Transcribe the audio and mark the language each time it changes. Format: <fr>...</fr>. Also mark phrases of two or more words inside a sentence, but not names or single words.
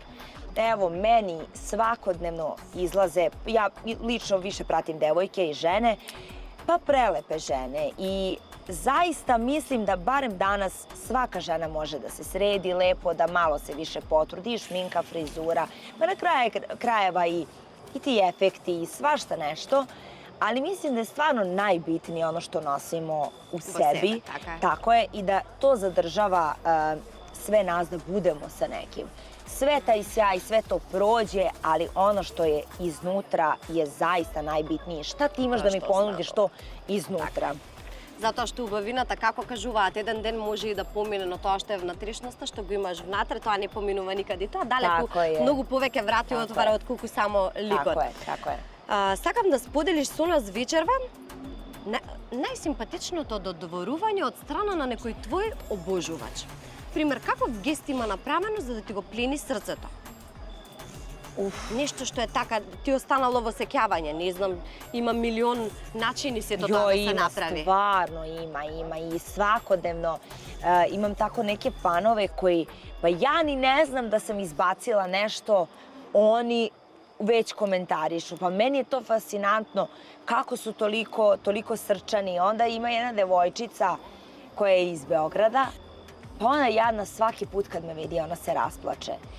<sr>Evo, meni svakodnevno izlaze, ja lično više pratim devojke i žene, pa prelepe žene i zaista mislim da barem danas svaka žena može da se sredi lepo, da malo se više potrudi, šminka, frizura, pa na krajeva i ti efekti i svašta nešto, ali mislim da je stvarno najbitnije ono što nosimo u sebi. Tako je, i da to zadržava sve nas da budemo sa nekim. Sve taj sjaj, sve to prođe, ali ono što je iznutra je zaista najbitnije. Šta ti imaš da mi ponudiš to iznutra?</sr> <mk>Затоа што убавината, како кажуваат, еден ден може и да помине, но тоа што е внатрешноста, што го имаш внатре, тоа не поминува никаде. Тоа далеку многу повеќе врати отвара отколку само ликот. Така е. Сакам да споделиш со нас вечерва најсимпатичното додворување од страна на некој твој обожувач. Пример, каков гест има направено за да ти го плени срцето? Нешто што е така, ти останало во сеќавање, не знам, има милион начини сето тоа да се направи.</mk> <sr>Stvarno ima i svakodnevno imam tako neke fanove koji, pa ja ni ne znam da sam izbacila nešto, oni već komentarišu, pa meni je to fascinantno kako su toliko srčani. Onda ima jedna devojčica koja je iz Beograda, pa ona jadna svaki put kad me vidi, ona se rasplače.</sr>